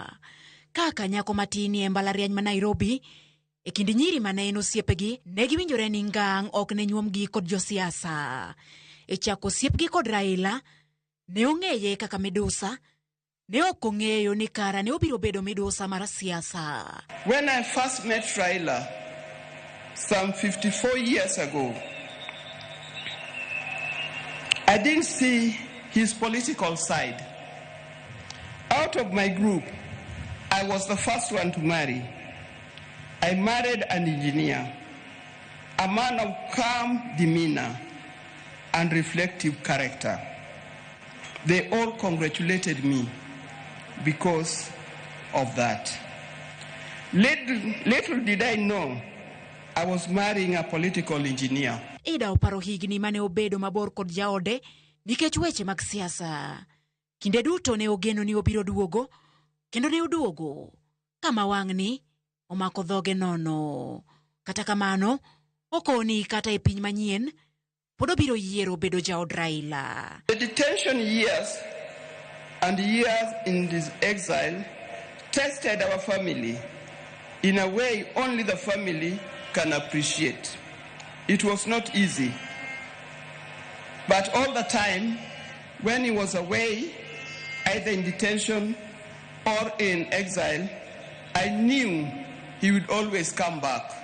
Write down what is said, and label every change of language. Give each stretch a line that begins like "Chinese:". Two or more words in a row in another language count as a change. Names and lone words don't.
Luo (Kenya and Tanzania): Kaka nyako matini e mbalariany ma Nairobi e kindi nyiri mane en osiepegi ne giwinjore ni ngang' ok ne nyuomgi kod josiasa. E chako osiepgi kod Raila ne ong'eye kaka midusa, ne ok ong'eyo ni kara ne obiro bedo midusa mar siasa.
English: When I first met Raila some 54 years ago, I didn't see his political side. Out of my group, I was the first one to marry. I married an engineer, a man of calm demeanor and reflective character. They all congratulated me because of that. Little did I know I was marrying a political engineer.
Luo (Kenya and Tanzania): Ida oparo higni mane obedo mabor kod jaode nikech weche mag siasa. Kinde duto ne ogeno ni obiro duogo, kendo ne oduogo kama wang'ni omako dhoge nono. Kata kamano, okoni kata e piny manyien pod obiro yiero bedo jaod Raila.
English: The detention years and years in this exile tested our family in a way only the family can appreciate. It was not easy. But all the time, when he was away, either in detention or in exile, I knew he would always come back.